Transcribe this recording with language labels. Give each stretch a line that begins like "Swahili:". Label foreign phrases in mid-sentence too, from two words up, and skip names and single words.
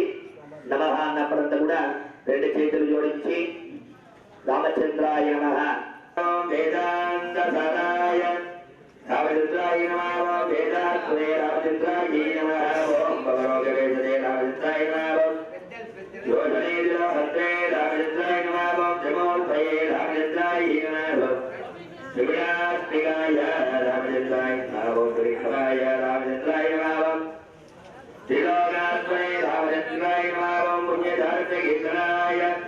Telugu: నమః అన్నప్పుడంతా కూడా రెండు చేతులు జోడించి
Sanskrit: రామచంద్రాయ నమః ఓం వేదాంత సరాయ రామచంద్రాయ నమః ఓం వేదాత్రే రామచంద్రాయ నమః ఓం భవరోగవేదనే రామచంద్రాయ నమః योजनेन्द्र हस्ते रामचंद्राय नमः ओम जमोत्पये रामचंद्राय नमः शिवरात्रिकाय रामचंद्राय नमः ओम त्रिखराय रामचंद्राय नमः ओम त्रिलोकात्मने रामचंद्राय नमः ओम पुण्यधार्मिकाय